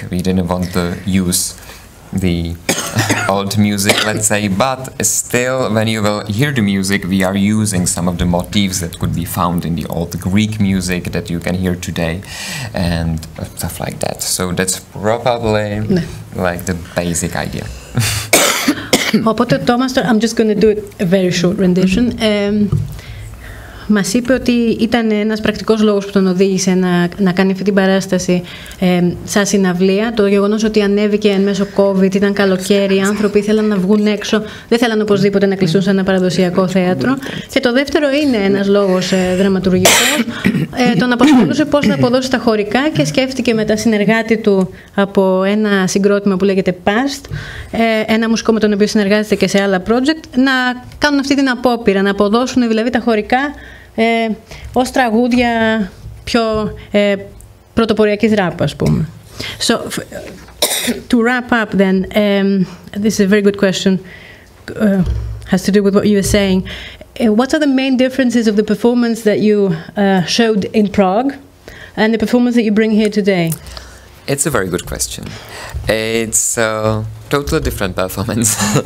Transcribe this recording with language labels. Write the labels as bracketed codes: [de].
[en] We didn't want to use the old music, let's say, but still when you will hear the music, we are using some of the motifs that could be found in the old Greek music that you can hear today and stuff like that. So that's probably like the basic idea. [el] Οπότε ο Τόμας, [en] I'm just going to do a very short rendition. [el] Μας είπε ότι ήταν ένας πρακτικός λόγος που τον οδήγησε να κάνει αυτή την παράσταση σαν συναυλία. Το γεγονός ότι ανέβηκε εν μέσω COVID, ήταν καλοκαίρι, οι άνθρωποι ήθελαν να βγουν έξω, δεν θέλαν οπωσδήποτε να κλειστούν σε ένα παραδοσιακό θέατρο. Και το δεύτερο είναι ένας λόγος δραματουργικός. Τον απασχολούσε πώς να αποδώσει τα χωρικά και σκέφτηκε με τα συνεργάτη του από ένα συγκρότημα που λέγεται Past, ένα μουσικό με τον οποίο συνεργάζεται και σε άλλα project, να κάνουν αυτή την απόπειρα, να αποδώσουν δηλαδή τα χωρικά ως τραγούδια πιο πρωτοποριακής ράπ, ας πούμε. [en] So, to wrap up then, this is a very good question, has to do with what you were saying. What are the main differences of the performance that you showed in Prague and the performance that you bring here today? It's a very good question. It's a totally different performance.